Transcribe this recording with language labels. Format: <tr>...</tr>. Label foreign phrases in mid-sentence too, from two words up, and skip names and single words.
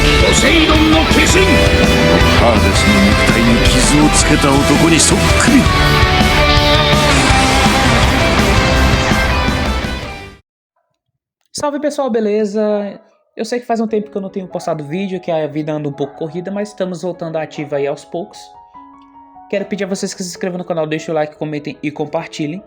<ja>セイドンの化身。ハーデスの肉体に傷をつけた男にそっくり。</ja> <pt>Salve pessoal, beleza? Eu sei que faz um tempo que eu não tenho postado vídeo, que a vida anda um pouco corrida, mas estamos voltando à ativa aí aos poucos. Quero pedir a vocês que se inscrevam no canal, deixem o like, comentem e compartilhem.</pt>